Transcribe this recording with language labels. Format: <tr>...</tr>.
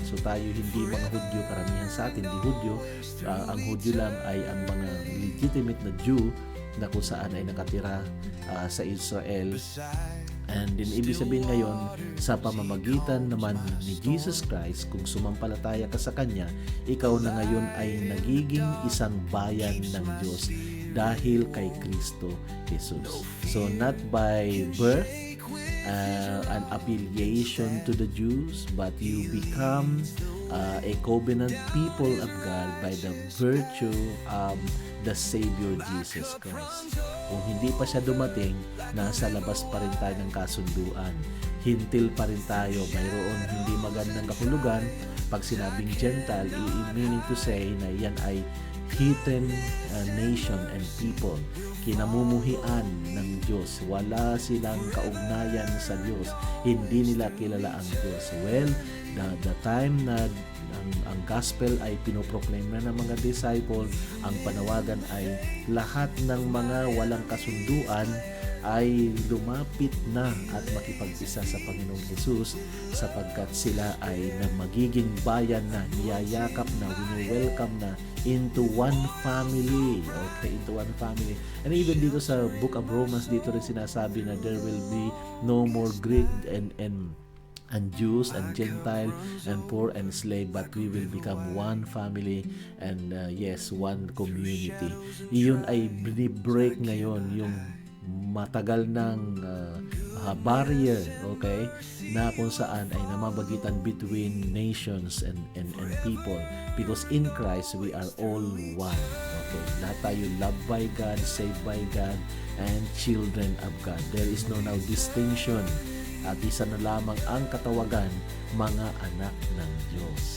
<tl>So tayo hindi mga Hudyo, karamihan sa atin hindi Hudyo. Ang Hudyo lang ay ang mga legitimate na Jew na kung saan ay nakatira sa Israel. And din ibig sabihin ngayon, sa pamamagitan naman ni Jesus Christ, kung sumampalataya ka sa Kanya, ikaw na ngayon ay nagiging isang bayan ng Diyos dahil kay Kristo Jesus.</tl> <en>So not by birth, an affiliation to the Jews, but you become a covenant people of God by the virtue of the Savior Jesus Christ.</en> <tl>Kung hindi pa siya dumating, nasa labas pa rin tayo ng kasunduan. Hintil pa rin tayo. Mayroon hindi magandang kahulugan. Pag sinabing Gentile,</tl> <en>meaning to say</en> <tl>na yan ay</tl> <en>heathen nation and people.</en> <tl>Kinamumuhian ng Diyos. Wala silang kaugnayan sa Diyos. Hindi nila kilala ang Diyos. Well, the time na ang gospel ay pinoproclaim na ng mga disciple, ang panawagan ay lahat ng mga walang kasunduan ay lumapit na at makipag-isa sa Panginoong Jesus sapagkat sila ay na magiging bayan na, niyayakap na, wini-welcome na</tl> <en>into one family. Okay, into one family. And even</en> <tl>dito sa Book of Romans, dito rin sinasabi na</tl> <en>there will be no more Greek and Jews and Gentile and poor and slave, but we will become one family and yes, one community.</en> <tl>Iyon ay break ngayon yung matagal ng barrier, okay, na kung saan ay namamagitan between nations and people,</tl> <en>because in Christ we are all one. Okay,</en> <tl>lahat tayo</tl> <en>loved by God, saved by God, and children of God. There is no now distinction.</en> <tl>At isa na lamang ang katawagan, mga anak ng Diyos.</tl>